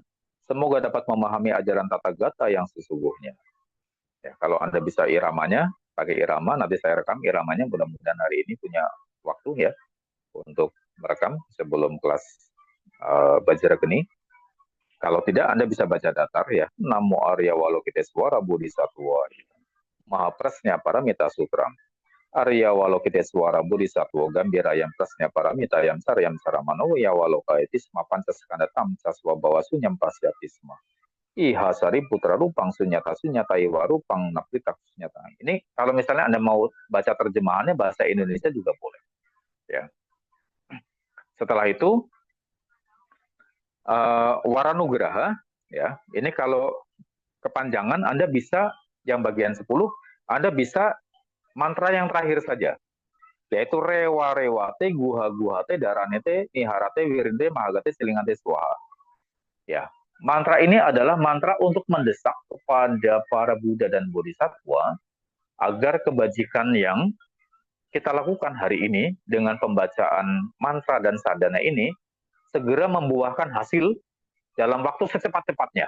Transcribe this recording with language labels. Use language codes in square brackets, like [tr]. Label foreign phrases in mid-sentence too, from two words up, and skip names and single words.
[id] Semoga dapat memahami ajaran tata gata yang sesungguhnya. Ya, kalau Anda bisa iramanya, pakai irama, nanti saya rekam iramanya, mudah-mudahan hari ini punya waktu ya untuk merekam sebelum kelas Bajrageni. Kalau tidak, Anda bisa baca datar ya. [sa] नमो आर्य वलोकितेश्वर बोधिसत्त्व महा प्रज्ञा पारमिता सूत्र. आर्य वलोकितेश्वर बोधिसत्त्व गम्भीरा यां प्रज्ञा पारमिता यां चर्यां चरमाणो व्य वलोकयतिस्म पञ्चस्कन्धा तांश् च स्वभाव शून्यान् पश्यतिस्म. इह शारि पुत्र रूपं शून्यता शून्यता इव रूपं नपृथक् शून्यता. [id] Ini kalau misalnya Anda mau baca terjemahannya bahasa Indonesia juga boleh. Ya. Setelah itu Waranugraha, ya. Ini kalau kepanjangan Anda bisa yang bagian 10, Anda bisa mantra yang terakhir saja, yaitu [sa] रेवा रेवते गुह गुहते धारणते निहरते विरिन्दे महागते सिलिंगन्ते स्वाहा. [id] Ya, mantra ini adalah mantra untuk mendesak kepada para Buddha dan Bodhisattva agar kebajikan yang kita lakukan hari ini dengan pembacaan mantra dan sadhana ini segera membuahkan hasil dalam waktu secepat-cepatnya.